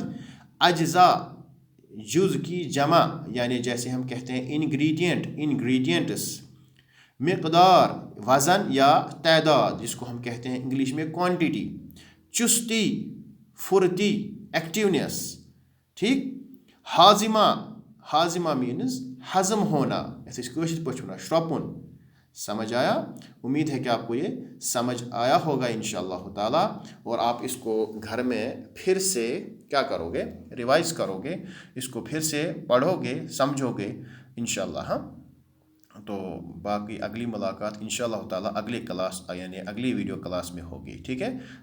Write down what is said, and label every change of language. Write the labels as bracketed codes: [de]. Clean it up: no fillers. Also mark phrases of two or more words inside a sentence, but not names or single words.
[ur] اجزاء، جز کی جمع یعنی جیسے ہم کہتے ہیں [en] ingredient, ingredients. [ur] مقدار، وزن یا تعداد جس کو ہم کہتے ہیں انگلش میں کوانٹٹی۔ چستی، پھرتی، ایکٹیونیس، ٹھیک۔ ہاضمہ، ہاضمہ مینز ہضم ہونا، [ks] یتھ أسۍ کٲشِر پٲٹھۍ وَنان شرٛوپُن۔ [ur] سمجھ آیا؟ امید ہے کہ آپ کو یہ سمجھ آیا ہوگا [ar] انشاءاللہ تعالیٰ، [ur] اور آپ اس کو گھر میں پھر سے کیا کرو گے؟ ریوائز کرو گے، اس کو پھر سے پڑھو گے، سمجھو گے انشاءاللہ۔ ہاں، تو باقی اگلی ملاقات [ar] انشاءاللہ تعالیٰ [ur] اگلے کلاس یعنی اگلی [en] video class [ur] میں ہوگی، ٹھیک ہے؟